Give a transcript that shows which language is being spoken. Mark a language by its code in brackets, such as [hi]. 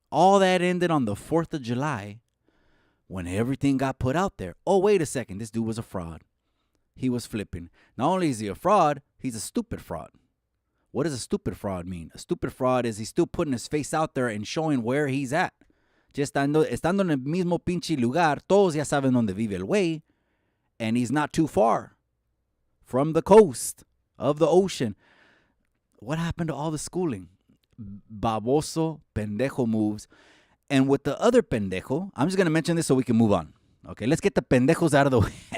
[en] All that ended on the 4th of July when everything got put out there. Oh, wait a second, this dude was a fraud. He was flipping. Not only is he a fraud, he's a stupid fraud. What does a stupid fraud mean? A stupid fraud is he's still putting his face out there and showing where he's at. [es] Just estando en el mismo pinche lugar, todos ya saben donde vive el güey. [en] And he's not too far from the coast of the ocean. What happened to all the schooling? Baboso, pendejo moves. And with the other pendejo, I'm just going to mention this so we can move on. Okay, let's get the pendejos out of the way.